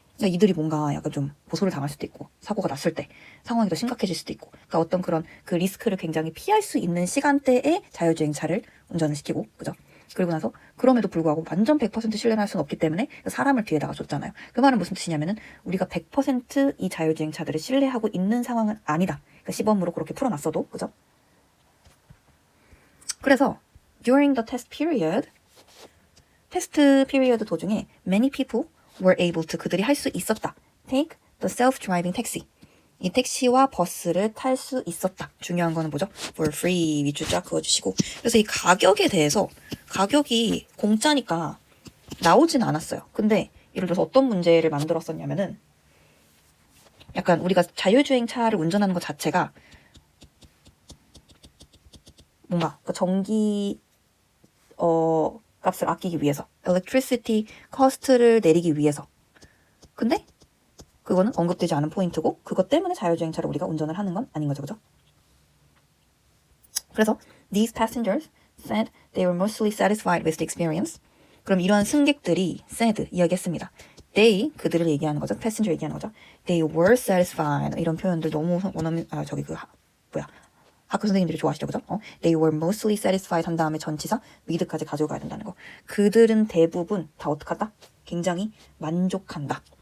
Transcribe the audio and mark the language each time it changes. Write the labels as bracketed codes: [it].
[ko] 그러니까 이들이 뭔가 약간 좀 고소를 당할 수도 있고 사고가 났을 때 상황이 더 심각해질 수도 있고 그러니까 어떤 그런 그 리스크를 굉장히 피할 수 있는 시간대에 자율주행차를 운전을 시키고 그죠? 그리고 나서 그럼에도 불구하고 완전 100% 신뢰를 할 수는 없기 때문에 사람을 뒤에다가 줬잖아요. 그 말은 무슨 뜻이냐면은 우리가 100% 이 자율주행차들을 신뢰하고 있는 상황은 아니다. 그러니까 시범으로 그렇게 풀어놨어도 그죠? 그래서 [en] during the test period [ko] 테스트 피리어드 도중에 [en] many people were able to [ko] 그들이 할 수 있었다. [en] take the self-driving taxi. [ko] 이 택시와 버스를 탈 수 있었다. 중요한 거는 뭐죠? [en] for free [ko] 밑줄 쫙 그어주시고 그래서 이 가격에 대해서 가격이 공짜니까 나오진 않았어요. 근데 예를 들어서 어떤 문제를 만들었었냐면은 약간 우리가 자율주행 차를 운전하는 것 자체가 뭔가 그 전기 값을 아끼기 위해서 electricity cost를 내리기 위해서 근데 그거는 언급되지 않은 포인트고 그것 때문에 자율주행차를 우리가 운전을 하는 건 아닌 거죠. 그죠? [en] 그래서 these passengers said they were mostly satisfied with the experience. [ko] 그럼 이러한 승객들이 said 이야기했습니다. they 그들을 얘기하는 거죠. passenger 얘기하는 거죠. [en] they were satisfied [ko] 이런 표현들 너무 원하면 저기 그 학교 선생님들이 좋아하시죠, 그죠? [en] They were mostly satisfied [ko] 한 다음에 전치사 with까지 가져가야 된다는 거. 그들은 대부분 다 어떡하다? 굉장히 만족한다.